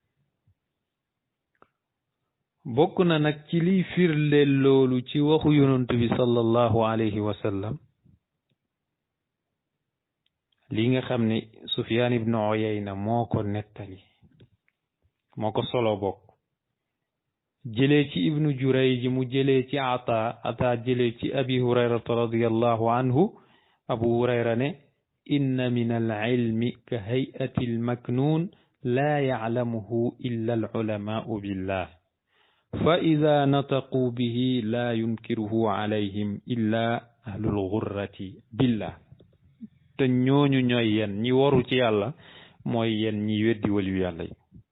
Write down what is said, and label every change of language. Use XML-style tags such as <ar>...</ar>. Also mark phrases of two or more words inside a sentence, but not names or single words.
<wo>bokk na nag ci liy firndeel loolu ci waxu yonent bi</wo> <ar>صلى الله عليه وسلم</ar> <wo>li nga xam ne</wo> <ar>Sufyaan ibn Uyayna</ar> <wo>moo ko nettali moo ko solo bokk jëlee ci</wo> <ar>ibnu Jurayj</ar> <wo>mu jëlee ci</wo> <ar>ata</ar> <wo>jëlee ci</wo> <ar>abi hurayrata رضي الله عنه abu hurayra ne إن من العلم كهيئة المكنون لا يعلمه إلا العلماء بالله فإذا نطقوا به لا ينكره عليهم إلا أهل الغرة بالله.</ar> <wo>te ñooñu ñooy yen ñi waru ci yàlla mooy yen ñi weddi waliyu yàlla yi.</wo>